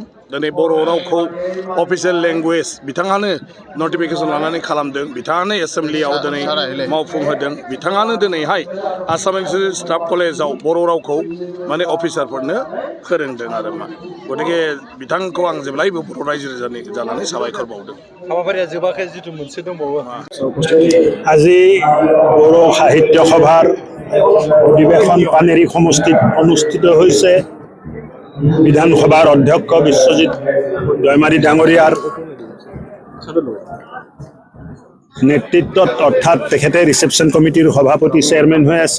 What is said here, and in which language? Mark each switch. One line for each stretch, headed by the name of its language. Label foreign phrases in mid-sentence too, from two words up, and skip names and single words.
Bodo: दिनै बर' रावखौ
English: official language
Bodo: बिथाङानो नटिफिकेसन लानानै खालामदों, बिथाङानो एसेम्ब्लियाव दिनै मावफुंहोदों, बिथाङानो दिनैहाय आसाम इउनिभार्सिटि स्टाफ कलेजाव बर' रावखौ माने अफिसारफोरनो फोरोंदों आरो मा। गतिके बिथांखौ आं जेब्लायबो बर' रायजो जानानै साबायखर बावदों। हाबाफारिया जोबाखै, जिथु मोनसे दंबावो।
Assamese: আজি বড়ো সাহিত্য সভাৰ অধিৱেশন পানেৰী সমষ্টিত অনুষ্ঠিত হৈছে। বিধানসভাৰ অধ্যক্ষ বিশ্বজিৎ দৈমাৰী ডাঙৰীয়াৰ নেতৃত্বত অৰ্থাৎ তেখেতে
English: reception committee
Assamese: সভাপতি চেয়াৰমেন হৈ আছে।